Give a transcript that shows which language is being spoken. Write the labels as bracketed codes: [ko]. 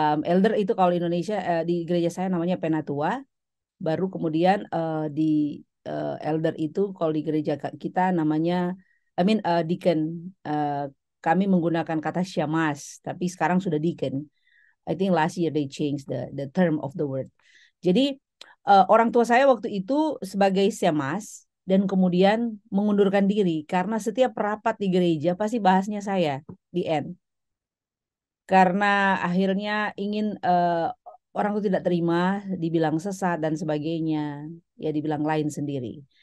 [id] Elder itu kalau di Indonesia di gereja saya namanya penatua. Baru kemudian di elder itu kalau di gereja kita namanya deacon. Uh, Kami menggunakan kata syamas, tapi sekarang sudah deacon. [en] I think last year they changed the term of the word. [id] Jadi orang tua saya waktu itu sebagai syamas dan kemudian mengundurkan diri karena setiap rapat di gereja pasti bahasnya saya di end. Karena akhirnya ingin orang itu tidak terima, dibilang sesat dan sebagainya, ya dibilang lain sendiri.